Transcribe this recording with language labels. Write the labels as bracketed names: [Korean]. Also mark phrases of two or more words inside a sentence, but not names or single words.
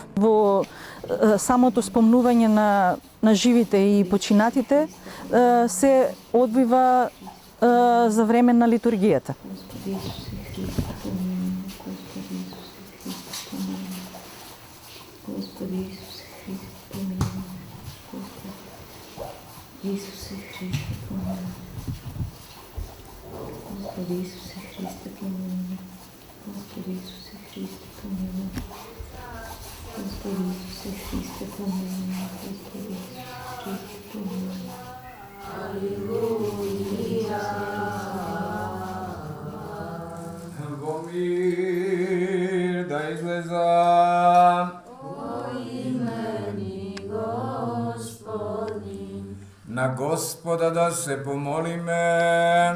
[Macedonian] Во самото спомнување на живите и починатите се одбива за време на литургијата. [Church Slavic] Исусе Христе, помилуй. Господи Исусе Христе, помилуй. Господи Исусе Христе, помилуй. Господи Исусе Христе, помилуй. Господи Исусе Христе, помилуй. Аллилуйя. [Macedonian] Во мир да излезам. На Господа да се помолиме.